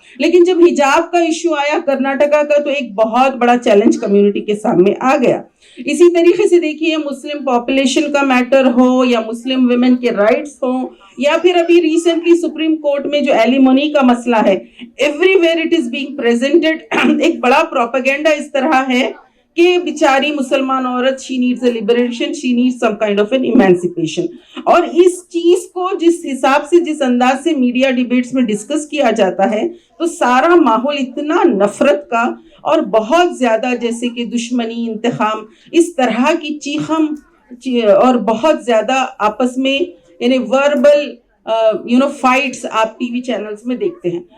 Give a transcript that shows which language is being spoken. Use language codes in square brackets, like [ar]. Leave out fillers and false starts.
[ur] لیکن جب حجاب کا ایشو آیا کرناٹکا کا, تو ایک بہت بڑا چیلنج کمیونٹی کے سامنے آ گیا. اسی طریقے سے دیکھیے مسلم پاپولیشن کا میٹر ہو یا مسلم ویمن کے رائٹس ہوں, یا پھر ابھی ریسنٹلی سپریم کورٹ میں جو ایلیمونی کا مسئلہ ہے, [en] Everywhere it is being presented. [ur] ایک بڑا پروپیگنڈا اس طرح ہے کہ بیچاری مسلمان عورت [en] she needs a liberation, she needs some kind of an emancipation. [ur] اور اس چیز کو جس حساب سے جس انداز سے میڈیا ڈیبیٹس میں ڈسکس کیا جاتا ہے تو سارا ماحول اتنا نفرت کا اور بہت زیادہ جیسے کہ دشمنی, انتقام, اس طرح کی چیخم اور بہت زیادہ آپس میں یعنی وربل فائٹس آپ ٹی وی چینلز میں دیکھتے ہیں.